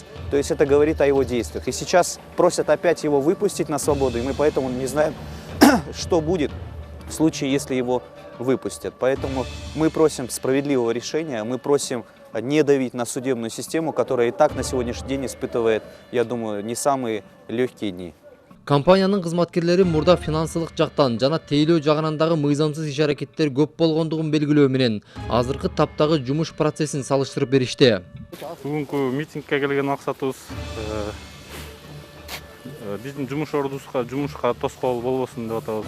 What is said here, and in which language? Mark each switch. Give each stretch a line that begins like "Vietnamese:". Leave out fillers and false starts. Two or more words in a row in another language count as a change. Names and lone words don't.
Russian: То есть это говорит о его действиях. И сейчас просят опять его выпустить на свободу, и мы поэтому не знаем, что будет в случае, если его выпустят. Поэтому мы просим справедливого решения, мы просим не давить на судебную систему, которая и так на сегодняшний день испытывает, я думаю, не самые легкие дни.
Kyrgyz: Компаниянын кызматкерлери мурда финансылык жактан жана тейлөө жагынан дагы мыйзамсыз иш-аракеттер көп болгондугун белгилөө менен азыркы таптагы жумуш процессин салыштырып беришти. Бүгүнкү митингке келген максатыбыз биздин жумуш ордубузга жумушка тоскоол болбосун деп атабыз.